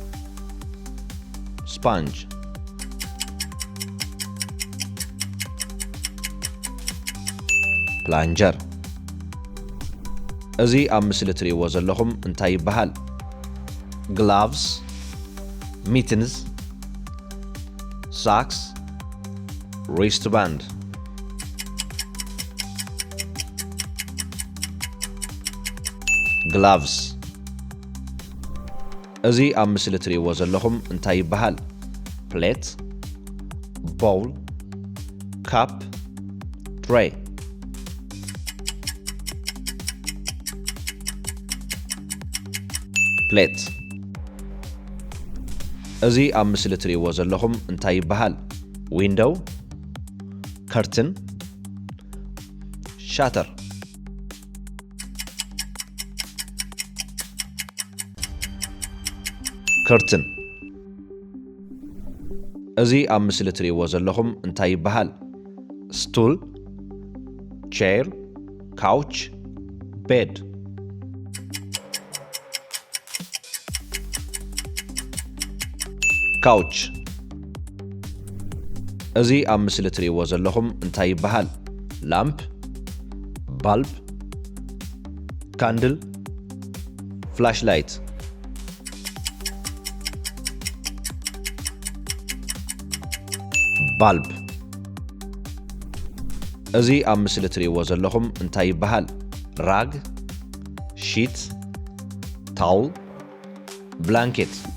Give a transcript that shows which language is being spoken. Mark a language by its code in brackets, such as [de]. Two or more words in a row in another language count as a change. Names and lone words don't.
[en] sponge plunger [ti] እዚ ኣብ ምስሊ ትሪእዎ ዘለኹም እንታይ ይበሃል [en] gloves mittens socks wristband gloves [ti] እዚ ኣብ ምስሊ ትሪእዎ ዘለኹም እንታይ ይበሃል [en] plate bowl cup tray plate [ti] እዚ ኣብ ምስሊ ትሪእዎ ዘለኹም እንታይ ይበሃል [en] window curtain shutter curtain [ti] እዚ ኣብ ምስሊ ትሪእዎ ዘለኹም እንታይ ይበሃል [en] stool chair couch bed [ti] couch እዚ ኣብ ምስሊ ትሪእዎ ዘለኹም እንታይ ይበሃል [en] lamp bulb candle flash light [ti] ባልብ እዚ ኣብ ምስሊ ትሪእዎ ዘለኹም እንታይ ይበሃል [en] rug sheet towel blanket